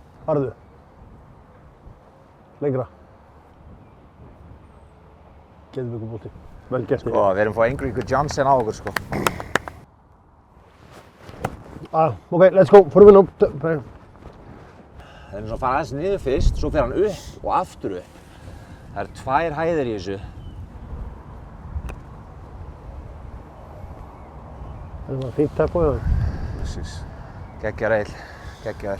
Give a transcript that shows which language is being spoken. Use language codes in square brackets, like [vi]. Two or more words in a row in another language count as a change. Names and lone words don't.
[is] Farðu. Lengra. Geðveikur bolti. Vel gert. Sko, við erum að fá Ingrid Johnson á okkur, sko. [en] Ok, let's go. [is] Förum við nú. Það er eins og að fara aðeins niður fyrst, svo fer hann upp og aftur upp. Það eru 2 hæðir í þessu. Það var fínt tempo í það. Precis. Geggjar Egill, geggjar.